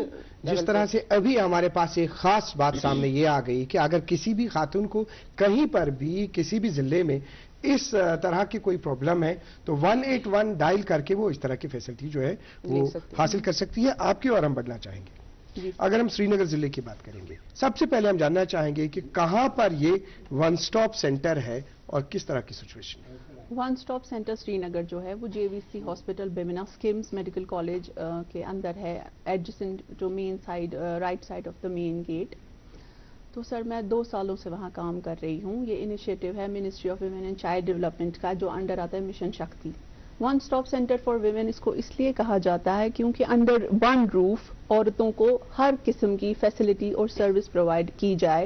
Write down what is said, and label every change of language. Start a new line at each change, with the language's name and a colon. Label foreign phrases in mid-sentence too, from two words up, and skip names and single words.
Urdu: جس طرح سے ابھی ہمارے پاس ایک خاص بات سامنے یہ آ گئی کہ اگر کسی بھی خاتون کو کہیں پر بھی کسی بھی ضلع میں اس طرح کی کوئی پرابلم ہے تو 181 ڈائل کر کے وہ اس طرح کی فیسلٹی جو ہے وہ حاصل کر سکتی ہے. آپ کی اور ہم بڑھنا چاہیں گے. اگر ہم سری نگر ضلع کی بات کریں گے، سب سے پہلے ہم جاننا چاہیں گے کہ کہاں پر یہ ون سٹاپ سینٹر ہے اور کس طرح کی سچویشن ہے. ون سٹاپ سینٹر سری نگر جو ہے وہ JVC ہاسپٹل بیمنا اسکمز میڈیکل کالج کے اندر ہے، ایڈجسنٹ جو
English: main side right side of the main gate.
Urdu: تو سر میں 2 سالوں سے وہاں کام کر رہی ہوں. یہ انیشیٹو ہے منسٹری آف ویمن اینڈ چائلڈ ڈیولپمنٹ کا جو انڈر آتا ہے مشن شکتی. ون سٹاپ سینٹر فار ویمن اس کو اس لیے کہا جاتا ہے کیونکہ
English: under one roof
Urdu: عورتوں کو ہر قسم کی فیسلٹی اور سروس پرووائڈ کی جائے.